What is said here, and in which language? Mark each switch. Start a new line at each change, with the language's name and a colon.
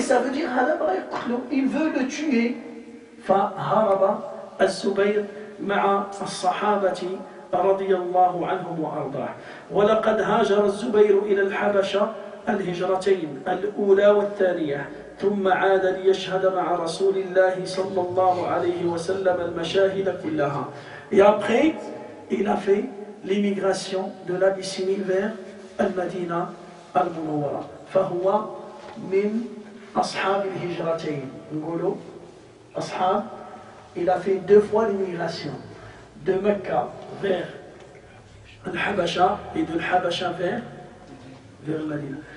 French: Ça veut dire, il veut le tuer.
Arabic: فهرب الزبير مع الصحابة رضي الله عنهم وأرضاه. ولقد هاجر الزبير إلى الحبشة الهجرتين الأولى والثانية ثم عاد ليشهد مع رسول الله صلى الله عليه وسلم المشاهد كلها.
French: Et après, il a fait l'immigration de l'Abyssinie vers Al-Madina Al-Munawwara.
Arabic: فهو من أصحاب الهجرتين. نقولوا أصحاب.
French: Il a fait 2 fois l'immigration de Mecca vers Al-Habasha et de Al-Habasha vers Al-Madina.